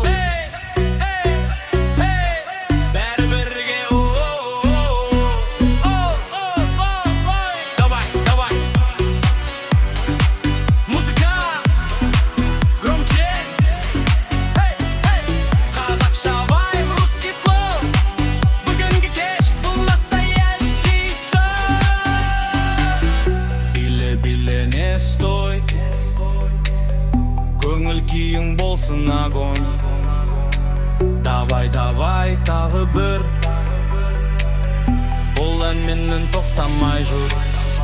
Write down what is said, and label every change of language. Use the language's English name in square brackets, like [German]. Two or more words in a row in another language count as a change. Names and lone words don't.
[Russian] Эй, эй, эй, [Kazakh] бәрі бірге, [Russian] давай, давай, музыка, громче. [Kazakh] Эй, эй, қазақша vibe, русский flow. Бүгінгі кеш, бұл [Russian] настоящий шоу. Bile bile не стой. [Kazakh] Көңіл күйің болсын огонь. [Russian] Давай, давай, [Kazakh] тағы бір. Бұл ән менен тоқтамай жүр.